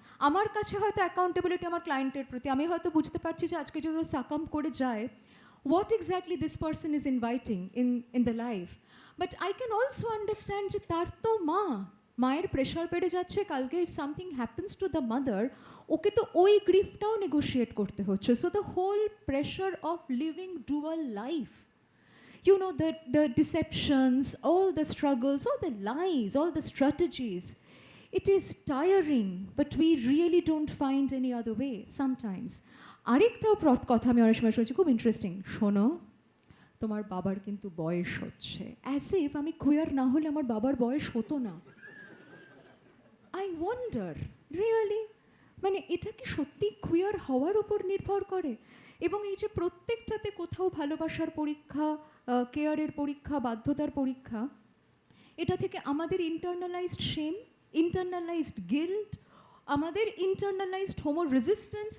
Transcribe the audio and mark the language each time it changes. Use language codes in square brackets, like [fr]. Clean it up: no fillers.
[bn] আমার কাছে হয়তো অ্যাকাউন্টেবিলিটি আমার ক্লায়েন্টের প্রতি, আমি হয়তো বুঝতে পারছি যে আজকে যদি সাকাম করে যায়, [en] what exactly this person is inviting in the life. But I can also understand [bn] যে তার তো মায়ের প্রেশার বেড়ে যাচ্ছে, কালকে [en] if something happens to the mother, [bn] ওকে তো ওই গ্রিফটাও নেগোশিয়েট করতে হচ্ছে। [en] So the whole pressure of living dual life, you know, the deceptions, all the struggles, all the lies, all the strategies, it is tiring, but we really don't find any other way sometimes. [bn] আরেকটাও কথা আমি অনেক সময় শুনছি, খুব interesting, শোনো তোমার বাবার কিন্তু বয়স হচ্ছে, অ্যাজ ইফ আমি কুয়ার না হলে আমার বাবার বয়স হতো না। [en] I wonder really, [bn] মানে এটা কি সত্যি কুয়ার হওয়ার উপর নির্ভর করে? এবং এই যে প্রত্যেকটাতে কোথাও ভালোবাসার পরীক্ষা, কেয়ারের পরীক্ষা, বাধ্যতার পরীক্ষা, এটা থেকে আমাদের ইন্টারনালাইজড শেম, ইন্টারনালাইজড গিল্ট, আমাদের ইন্টারনালাইজড হোমো রেজিস্ট্যান্স।